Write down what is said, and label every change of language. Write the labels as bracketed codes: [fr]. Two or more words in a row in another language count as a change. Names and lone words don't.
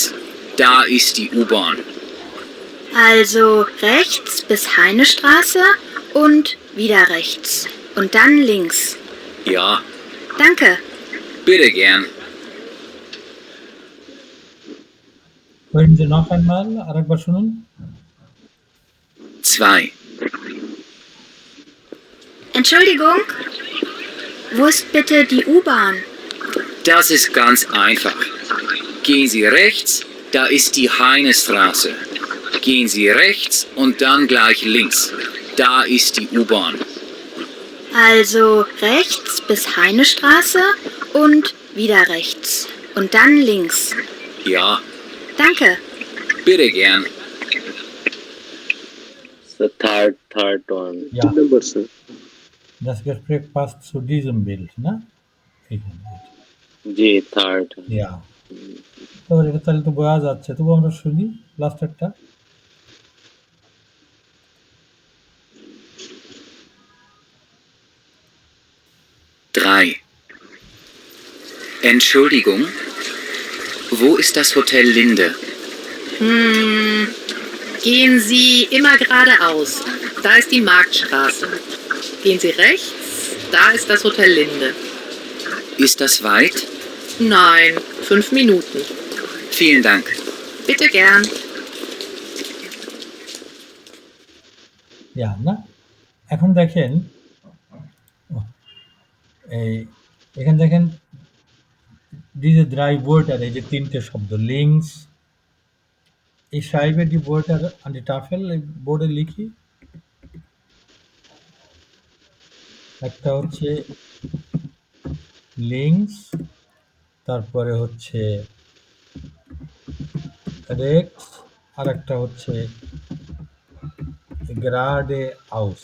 [de] Da ist die U-Bahn. Also rechts bis Heinestraße und wieder rechts. Und dann links. Ja, Danke. bitte gern. Hören Sie noch einmal, [bn] আরেকবার শুনুন। [de] Zwei. Entschuldigung, wo ist bitte die U-Bahn? Das ist ganz einfach. Gehen Sie rechts, da ist die Heinestraße. Gehen Sie rechts und dann gleich links. Da ist die U-Bahn. Also rechts bis Heinestraße und wieder rechts. Und dann links. Ja, Danke. bitte gern. [en] The third one. [de] Ja. [en] Number, sir. [de] Das Gespräch passt zu diesem Bild, [bn] না? এইখানে। জি, third. [de] Ja. [bn] এবার এটা তাহলে তো বোঝা যাচ্ছে, তবু আমরা শুনি লাস্টেরটা। [de] Drei. Entschuldigung, wo ist das Hotel Linde? Gehen Sie immer geradeaus. Da ist die Marktstraße. Gehen Sie rechts, da ist das Hotel Linde. Ist das weit? Nein, 5 Minuten. Vielen Dank. Bitte gern. Ja, [bn] না? এখন দেখেন, এখানে দেখেন [de] diese drei Wörter, [bn] এই যে তিনটে শব্দ, [de] links, ich schreibe die Wörter an die Tafel, [bn] এই বোর্ডে লিখি। একটা হচ্ছে লিঙ্কস, তারপরে হচ্ছে রেক্স, আর একটা হচ্ছে গ্রাডে আউস।